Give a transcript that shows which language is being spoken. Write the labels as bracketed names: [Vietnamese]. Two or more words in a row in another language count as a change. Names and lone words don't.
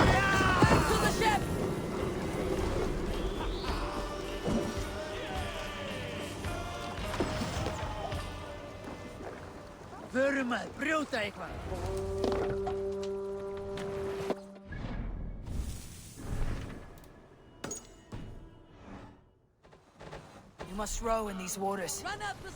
[English] Back to the ship! [Icelandic] Förum að brjóta eitthvað. [English] You must row in these waters. Run up the...